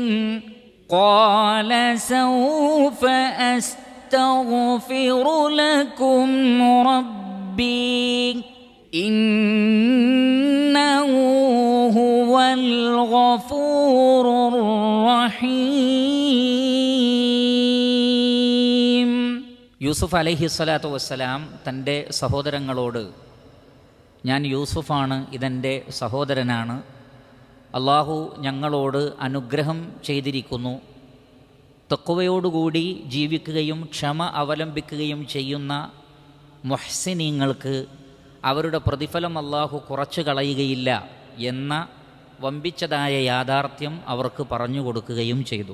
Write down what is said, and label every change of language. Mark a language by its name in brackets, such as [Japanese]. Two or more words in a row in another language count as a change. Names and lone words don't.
[Arabic] قال سوف أستغفر لكم ربي إنه هو الغفور الرحيم. [Malayalam] യൂസുഫ് [Arabic] عليه الصلاة والسلام [Malayalam] തൻ്റെ സഹോദരങ്ങളോട്, ഞാൻ യൂസുഫാണ്, ഇതെൻ്റെ സഹോദരനാണ്, അള്ളാഹു ഞങ്ങളോട് അനുഗ്രഹം ചെയ്തിരിക്കുന്നു, തഖ്വയോടുകൂടി ജീവിക്കുകയും ക്ഷമ അവലംബിക്കുകയും ചെയ്യുന്ന മുഹ്സിനീങ്ങൾക്ക് അവരുടെ പ്രതിഫലം അല്ലാഹു കുറച്ചു കളയുകയില്ല എന്ന വമ്പിച്ചതായ യാഥാർത്ഥ്യം അവർക്ക് പറഞ്ഞു കൊടുക്കുകയും ചെയ്തു.